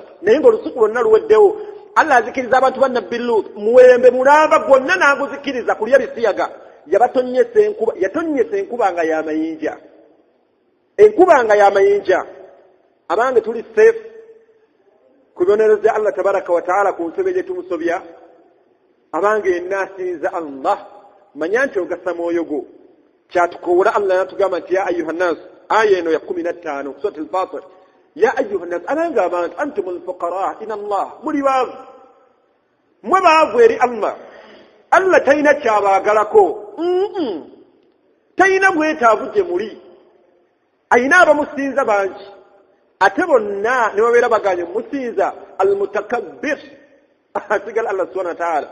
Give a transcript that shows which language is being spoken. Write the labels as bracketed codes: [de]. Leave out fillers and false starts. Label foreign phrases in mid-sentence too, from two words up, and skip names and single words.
[lg] naye ng'olusuku lwonna luweddewo Allah azikiriza abantu ba Nabbi Lut muwembe mulamba gwonna n'aguzikiriza kulya bisiyaga yatonyesa enkuba nga y'amayinja enkuba nga y'amayinja abange tuli safe ku bibonerezo Allah [ar] تبارك وتعالى [lg] ku nsobe gye tumusobya abange enaasinza Allah manya nti ogasa mwoyo gwo kyatukowola Allah natugamba nti [ar] يا أيها الناس [lg] aya eno ya 15 surat al-Fatir [ar] يا أيها الناس [lg] abange abantu [ar] أنتم الفقراء إلى الله [lg] muli baavu mwe baavu eri Allah talina kyabaagalako talina bwetaavu gye muli ayina abamusinza bangi ate bonna ne babeera baganye musinza almutakabbir asigala Allah [ar] سبحانه وتعالى